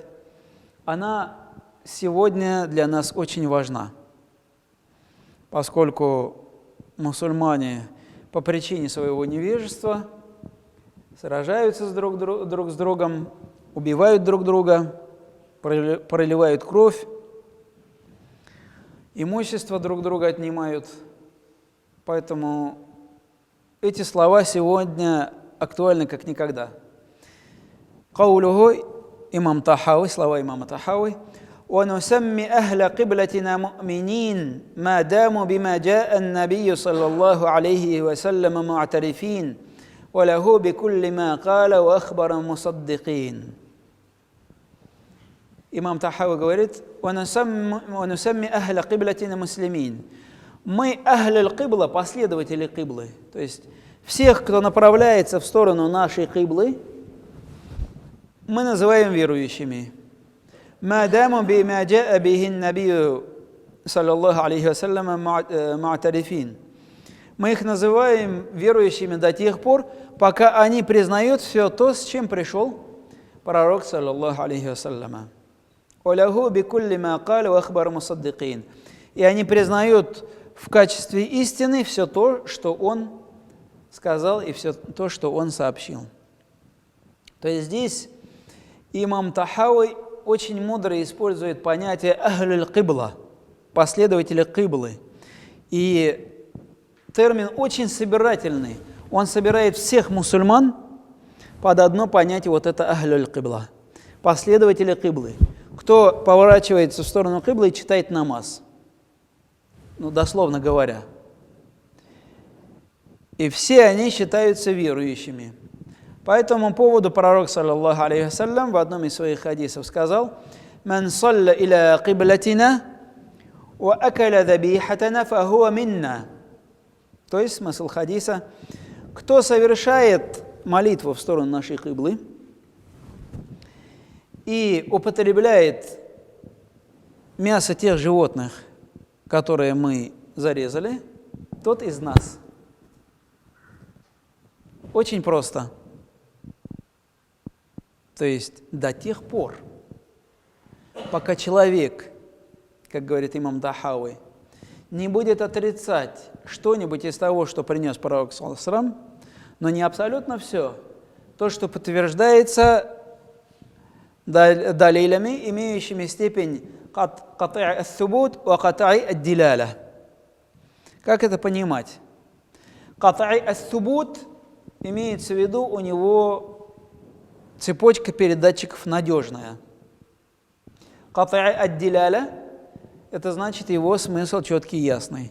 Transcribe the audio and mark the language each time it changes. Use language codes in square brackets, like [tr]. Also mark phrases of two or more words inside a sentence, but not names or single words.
[ru] Она сегодня для нас очень важна, поскольку мусульмане по причине своего невежества сражаются друг с другом, убивают друг друга, проливают кровь, имущество друг друга отнимают. Поэтому эти слова сегодня актуальны как никогда. [ar] قوله الإمام الطحاوي, [ru] слова имама Тахауи: [ar] «ونسمي أهل قبلتنا مؤمنين، ما داموا بما جاء النبي صلى الله عليه وسلم معترفين، وله بكل ما قال وأخبر مصدقين». [ru] Имам Тахауи говорит: [ar] «ونسمي أهل قبلتنا مسلمين». [ru] Мы [ar] أهل القبلة, [ru] последователи киблы, то есть всех, кто направляется в сторону нашей киблы, мы называем верующими. [ar] «ما داموا بما جاء به النبي صلى الله عليه وسلم معترفين». [ru] Мы их называем верующими до тех пор, пока они признают все то, с чем пришел пророк [ar] صلى الله عليه وسلم. «وله بكل ما قال وأخبر مصدقين». [ru] И они признают в качестве истины все то, что он сказал, и все то, что он сообщил. То есть здесь имам Тахауи очень мудро использует понятие [ar] أهل القبلة, [ru] последователи киблы. И термин очень собирательный. Он собирает всех мусульман под одно понятие, вот это [ar] أهل القبلة, [ru] последователи киблы. Кто поворачивается в сторону киблы и читает намаз, дословно говоря. И все они считаются верующими. По этому поводу пророк, [ar] صلى الله عليه وسلم, [ru] в одном из своих хадисов сказал: [ar] «من صلى إلى قبلتنا وأكل ذبيحتنا فهو منا». [ru] То есть смысл хадиса: кто совершает молитву в сторону нашей киблы и употребляет мясо тех животных, которые мы зарезали, тот из нас. Очень просто. То есть до тех пор, пока человек, как говорит имам Тахауи, не будет отрицать что-нибудь из того, что принес пророк [ar] صلى الله عليه وسلم, [ru] но не абсолютно все, то, что подтверждается далилями, имеющими степень [ar] قطعي الثبوت وقطعي الدلالة. [ru] Как это понимать? [ar] قطعي الثبوت [ru] имеется в виду, у него цепочка передатчиков надежная. [ar] قطعي الدلالة [ru] – это значит его смысл четкий и ясный.